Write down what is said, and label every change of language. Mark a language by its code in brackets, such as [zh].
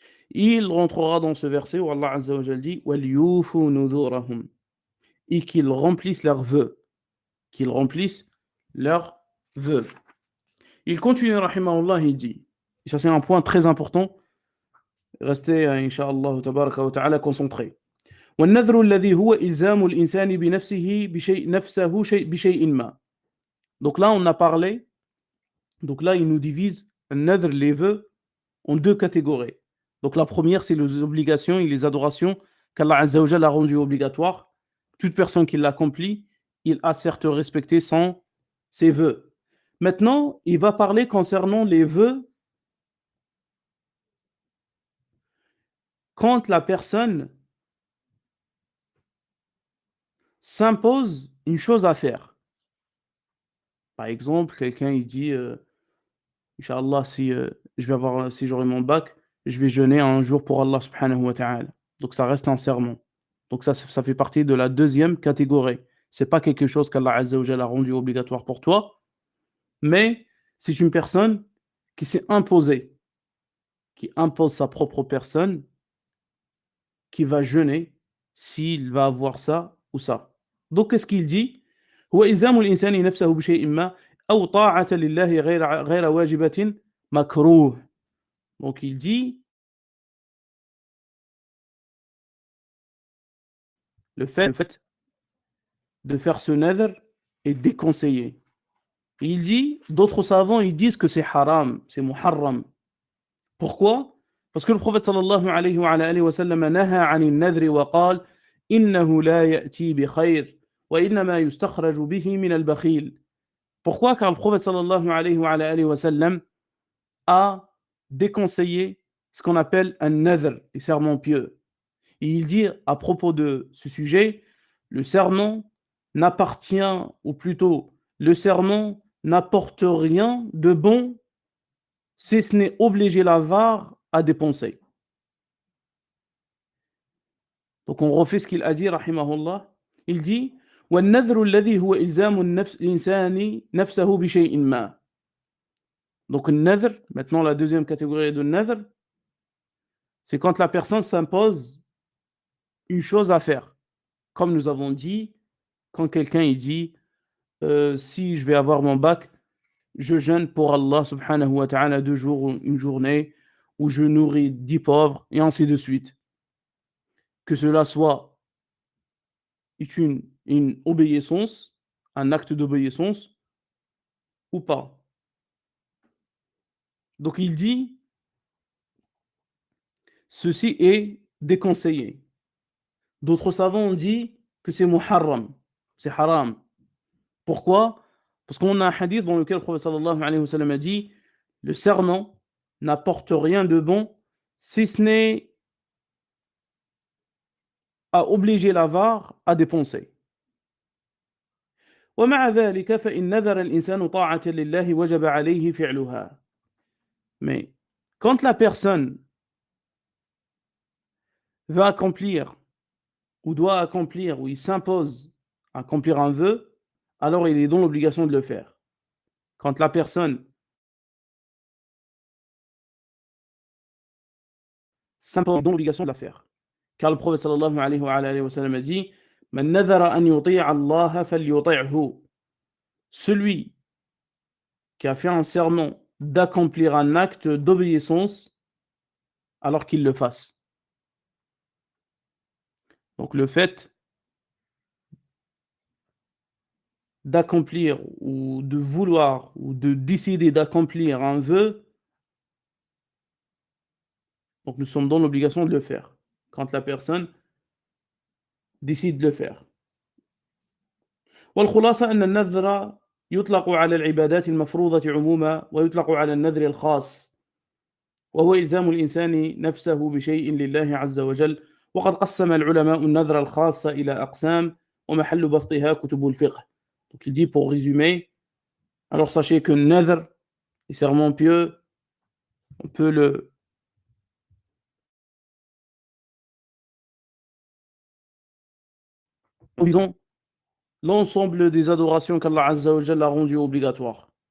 [fr] Il rentrera dans ce verset où Allah Azza wa Jal dit [ar] وَلْيُوفُوا نُذُورَهُمْ, [fr] et qu'ils remplissent leurs vœux. Qu'ils remplissent leurs vœux. Il continue, rahimahullah, il dit, et ça c'est un point très important, restez, incha'Allah, tabaraka wa ta'ala, concentrés. [ar] والنذر الذي هو إلزام الإنسان بنفسه بشيء ما. [fr] Donc là, on a parlé, donc là, il nous divise un nadr, les vœux, en deux catégories. Donc la première, c'est les obligations et les adorations qu'Allah Azza wa Jalla a rendues obligatoires. Toute personne qui l'accomplit, il a certes respecté ses vœux. Maintenant, il va parler concernant les vœux quand la personne s'impose une chose à faire. Par exemple, quelqu'un il dit Inch'Allah, si j'aurai mon bac, je vais jeûner un jour pour Allah subhanahu wa ta'ala. Donc ça reste un serment. Donc ça fait partie de la deuxième catégorie. C'est pas quelque chose qu'Allah Azza wa Jalla a rendu obligatoire pour toi, mais c'est une personne qui s'est imposée, qui impose sa propre personne, qui va jeûner s'il va avoir ça ou ça. Donc qu'est-ce qu'il dit? [ar] هو إلزام الإنسان نفسه بشيء ما أو طاعة لله غير واجبة مكروه. [fr] Donc il dit le fait de faire ce nadr est déconseillé. Et il dit, d'autres savants ils disent que c'est haram, c'est muharram. Pourquoi? Parce que le prophète [ar] sallallahu alayhi wa alihi wa sallam naha عن النذر وقال إنه لا يأتي بخير وإنما يستخرج به من البخيل. [fr] Pourquoi? Car le prophète sallallahu alayhi wa alihi wa sallam a déconseillé ce qu'on appelle un nadr, les serments pieux. Et il dit à propos de ce sujet, le serment n'appartient, ou plutôt, le serment n'apporte rien de bon si ce n'est obliger l'avare à dépenser. Donc on refait ce qu'il a dit, rahimahullah. Il dit [ar] وَالنَّذْرُ الَّذِي هُوَ إِلْزَامُ الْإِنسَانِ نَفْسَهُ بِشَيْءٍ مَا. [fr] Donc le nadr, maintenant la deuxième catégorie de nadr, c'est quand la personne s'impose une chose à faire. Comme nous avons dit, quand quelqu'un il dit si je vais avoir mon bac, je jeûne pour Allah subhanahu wa ta'ala 2 jours, une journée, où je nourris 10 pauvres, et ainsi de suite. Que cela soit une obéissance, un acte d'obéissance, ou pas. Donc il dit, ceci est déconseillé. D'autres savants ont dit que c'est muharram, c'est haram. Pourquoi? Parce qu'on a un hadith dans lequel le prophète sallallahu alayhi wa sallam a dit le serment n'apporte rien de bon si ce n'est à obliger l'avare à dépenser. [ar] ومع ذلك فإن نذر الإنسان طاعة لله وجب عليه فعلها. [fr] Mais quand la personne veut accomplir ou doit accomplir ou il s'impose à accomplir un vœu, alors il est dans l'obligation de le faire. Quand la personne s'impose dans l'obligation de la faire. Car le prophète sallallahu alayhi wa sallam a dit: [ar] Man nadhara an yuti'a Allah falyuti'hu. [fr] Celui qui a fait un serment d'accomplir un acte d'obéissance, alors qu'il le fasse. Donc le fait d'accomplir ou de vouloir ou de décider d'accomplir un vœu, donc nous sommes dans l'obligation de le faire. Quand la personne décide de le faire. [ar] والخلاصة أن النذر يطلق على العبادات المفروضة عموما ويطلق على النذر الخاص وهو إلزام الإنسان نفسه بشيء لله عز وجل وقد قسم العلماء النذر الخاص إلى أقسام ومحل بسطها كتب الفقه. [fr] Donc il dit pour résumer, alors sachez que nadr, les serments pieux, on peut le disons l'ensemble des adorations qu'Allah Azza wa Jalla a rendues obligatoires.